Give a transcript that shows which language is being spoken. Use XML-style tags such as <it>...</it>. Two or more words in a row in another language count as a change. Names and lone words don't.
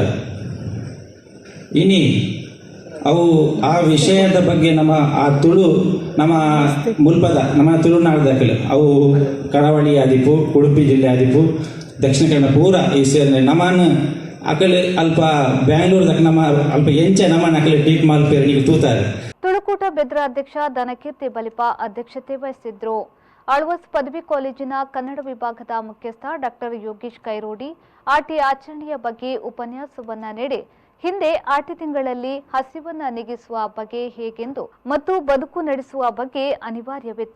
<tcy>ಇನಿ ಅವು ಆ ವಿಷಯದ ಬಗ್ಗೆ ನಮ್ಮ ಆ ತುಳು ನಮ್ಮ ಮುಲ್ಪದ ನಮ್ಮ ತುಳುನಾಡದಕ್ಕಲು ಅವು ಕರಾವಳಿ ಆದಿಪ್ಪು, ಉಡುಪಿ ಜಿಲ್ಲೆ ಆದಿಪ್ಪು, ದಕ್ಷಿಣ ಕನ್ನಡ ಪೂರ ಈ ಸೇರಿ ನಮ್ಮನ್ನು ಅಕಲೆ ಅಲ್ಪ ಬ್ಯಾಂಗ್ಳೂರ್ದಾಗ ನಮ್ಮ ಅಲ್ಪ ಎಂಚ ನಮ್ಮನ್ನು ಅಕಲೆ ಟೀಟ್ ಮಾಲ್ಪೇರು ನೀವು ತೂತಾರೆ.</tcy> <kn>ತುಳುಕೂಟ ಬೆದ್ರ ಅಧ್ಯಕ್ಷ ದನಕೀರ್ತಿ ಬಲಿಪ ಅಧ್ಯಕ್ಷತೆ ವಹಿಸಿದ್ರು. ಆಳ್ವಾಸ್ ಪದವಿ ಕಾಲೇಜಿನ ಕನ್ನಡ ವಿಭಾಗದ ಮುಖ್ಯಸ್ಥ ಡಾಕ್ಟರ್ ಯೋಗೀಶ್ ಕೈರೋಡಿ ಆಟಿ ಆಚರಣೆಯ ಬಗ್ಗೆ ಉಪನ್ಯಾಸವನ್ನ ನೀಡಿ ಹಿಂದೆ ಆಟಿ ತಿಂಗಳಲ್ಲಿ ಹಸಿವನ್ನ ನೀಗಿಸುವ ಬಗೆ ಹೇಗೆಂದು ಮತ್ತು ಬದುಕು ನಡೆಸುವ ಬಗ್ಗೆ ಅನಿವಾರ್ಯವಿತ್ತು.</kn>